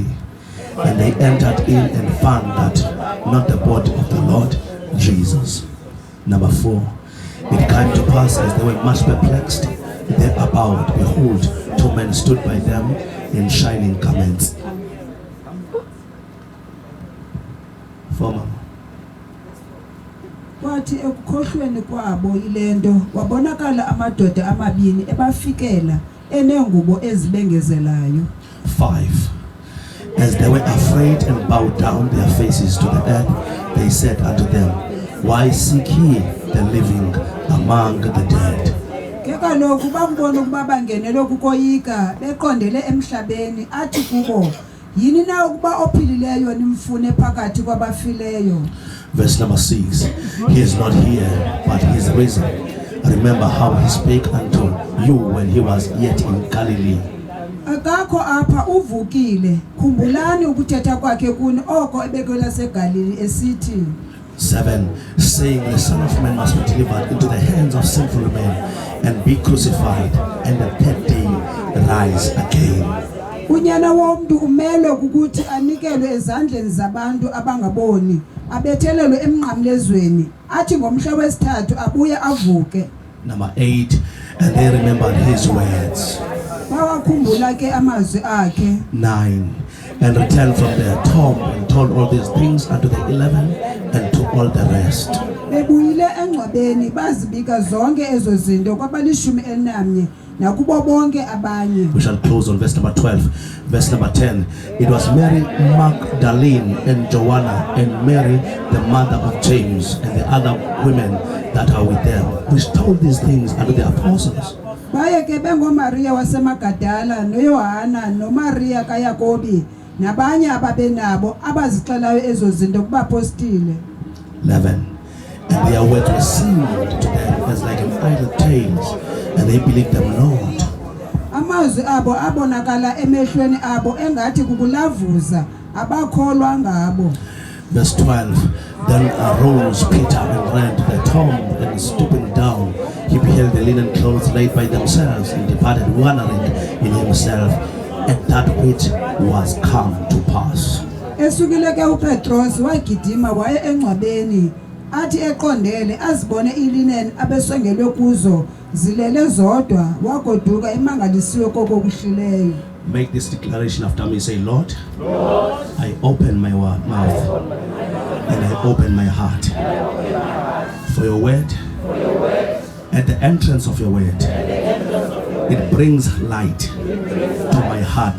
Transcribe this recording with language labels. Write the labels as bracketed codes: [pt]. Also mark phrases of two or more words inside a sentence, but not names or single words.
[en] And they entered in and found that not the body of the Lord Jesus. Number 4. It came to pass as they were much perplexed thereabout, behold, 2 men stood by them in shining garments. Former. [xh] Kwathi ekukhohlweni kwabo ilento wabonakala amadoda amabini ebafikela enengubo ezibengezelayo. [en] 5. As they were afraid and bowed down their faces to the earth, they said unto them, Why seek ye the living among the dead? [xh] Ke kaloku bambona ukuba bangenele ukukoyika beqondele emhlabeni, athi kubo, yini na ukuba ophilileyo nimfune phakathi kwabafileyo. [en] Verse number 6. He is not here, but he is risen. Remember how he spake unto you when he was yet in Galilee. [xh] Akakho apha, uvukile. Khumbulani ukuthetha kwakhe kuni oko ebekwela seGalili esithi. 7. [en] Saying, the Son of Man must be delivered into the hands of sinful men and be crucified, and the third day rise again. [xh] Unyana womntu umele ukuthi anikelwe ezandleni zabantu abangaboni, abethelelwe emnqamlezweni, athi ngomhla wesithathu abuye avuke. Number 8. [en] And they remembered his words. [xh] Bawakhumbula ke amazwi akhe. [en] 9. And returned from their tomb and told all these things unto the 11 and to all the rest. [xh] Bebuyile engcwabeni bazibika zonke ezo zinto kwabalishumi elinanye nakubo bonke abanye. [en] We shall close on verse number 12. Verse number 10. It was Mary Magdalene and Joanna and Mary the mother of James and the other women that are with them, which told these things unto the apostles. [xh] Baye ke bengoMaria wasemagadala noYohana noMaria kaYakobi nabanye ababenabo abazixelayo ezo zinto kubapostile. [en] 11. And their words were seemed to them as like an idle tales, and they believed them not. [xh] Amazwi abo abonakala emehlweni abo engathi kukulavuza, abakholwa ngabo. [en] Verse 12. Then arose Peter and ran to the tomb, and stooping down, he beheld the linen clothes laid by themselves, and departed wondering in himself at that which was come to pass. [xh] Esukile ke uPetros wagidima waye engcwabeni, athi eqondele azibone ilineni abesongelwe kuzo zilele zodwa, wagoduka emangalisiwe kokuhlileyo. [en] Make this declaration after me. Say, Lord, I open my mouth and I open my heart for your word. At the entrance of your word, It brings light to my heart.